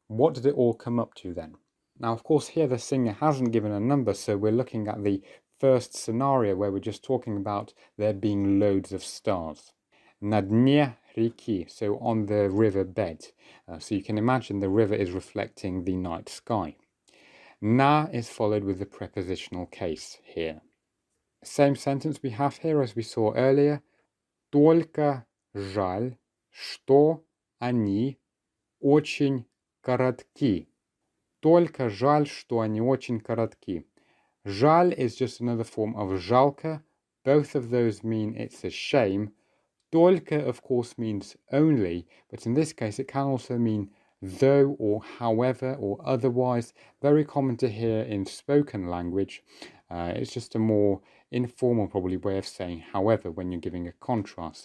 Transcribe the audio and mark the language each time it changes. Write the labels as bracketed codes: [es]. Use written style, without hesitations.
[en] What did it all come up to then? Now, of course, here the singer hasn't given a number, so we're looking at the first scenario where we're just talking about there being loads of stars. [ru] На дне реки, [en] so on the river bed. So you can imagine the river is reflecting the night sky. На is followed with the prepositional case here. Same sentence we have here as we saw earlier. [ru] Только жаль, что они очень коротки. Только жаль, что они очень коротки. [en] Жаль is just another form of жалко. Both of those mean it's a shame. Только, of course, means only, but in this case it can also mean though or however or otherwise. Very common to hear in spoken language. It's just a more informal, probably, way of saying however when you're giving a contrast.